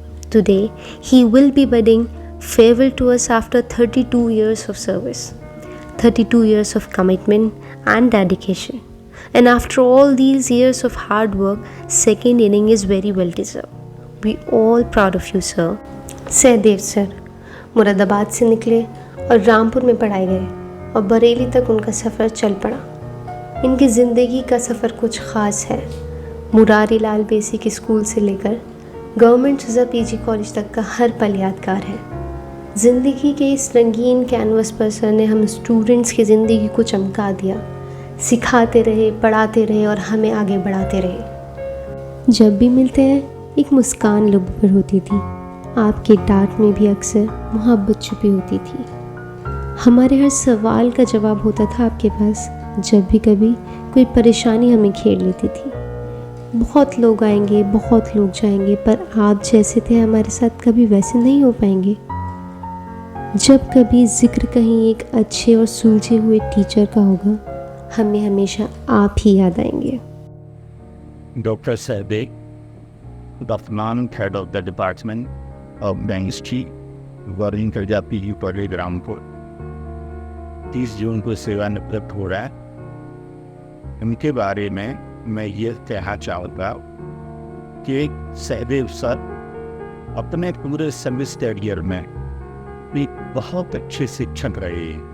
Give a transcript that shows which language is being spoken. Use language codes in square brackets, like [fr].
[en] Today, he will be bidding farewell to us after 32 years of service, 32 years of commitment and dedication. And after all these years of hard work, second inning is very well deserved. We all proud of you, sir. [hi] Sahdev sir Moradabad से निकले और रामपुर में पढ़ाए गए और बरेली तक उनका सफ़र चल पड़ा। इनकी ज़िंदगी का सफ़र कुछ ख़ास है। मुरारी लाल बेसिक स्कूल से लेकर गवर्नमेंट सज़ा पीजी कॉलेज तक का हर पल यादगार है। ज़िंदगी के इस रंगीन कैनवस पर सर ने हम स्टूडेंट्स की ज़िंदगी को चमका दिया, सिखाते रहे, पढ़ाते रहे और हमें आगे बढ़ाते रहे। जब भी मिलते हैं एक मुस्कान लब पर होती थी। आपके डांट में भी अक्सर मोहब्बत छुपी होती थी। हमारे हर सवाल का जवाब होता था आपके पास जब भी कभी कोई परेशानी हमें घेर लेती थी। बहुत लोग आएंगे, बहुत लोग जाएंगे, पर आप जैसे थे हमारे साथ कभी वैसे नहीं हो पाएंगे। जब कभी जिक्र कहीं एक अच्छे और सुलझे हुए टीचर का होगा, हमें हमेशा आप ही याद आएंगे। [en] Dr. Sahdev, the Finance Head of the Department of Dentistry, [hi] working कर जाती है कॉलेज रामपुर। 30 जून को सेवानिवृत्त हो रहा है। उनके बारे में मैं ये कहना चाहता कि सहदेव सर अपने पूरे सेमेस्टर ईयर में एक बहुत अच्छे शिक्षक रहे।